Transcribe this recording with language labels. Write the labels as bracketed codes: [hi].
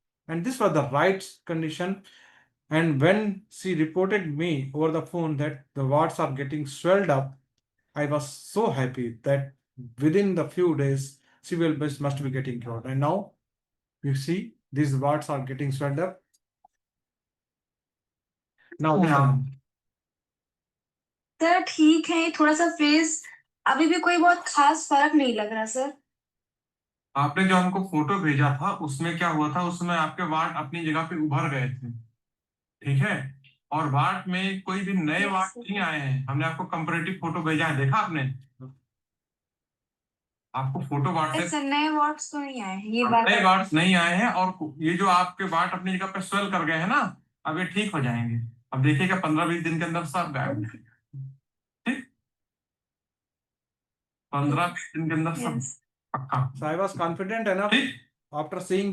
[en] And this was the right condition. And when she reported me over the phone that the warts are getting swelled up, I was so happy that within the few days she must be getting cured. And now you see these warts are getting swelled up. Now [hi] sir ठीक है, थोड़ा सा face अभी भी कोई बहुत खास फर्क नहीं लग रहा सर। आपने जो हमको फोटो भेजा था उसमें क्या हुआ था, उसमें आपके वार्ड अपनी जगह पे उभर गए थे, ठीक है, और वार्ड में कोई भी नए वार्ड नहीं आए हैं। हमने आपको कंपैरेटिव फोटो भेजा है, देखा आपने? आपको फोटो वार्ड से नए वार्ड्स तो नहीं आए हैं, ये नए वार्ड नहीं आए हैं, और ये जो आपके वार्ड अपनी जगह पे स्वेल कर गए हैं ना, अब ये ठीक हो जाएंगे। अब देखिएगा 15-20 दिन के अंदर सब गायब हो जाएगा, ठीक, 15-20 दिन के अंदर सब पक्का। [en] So I was confident enough after seeing these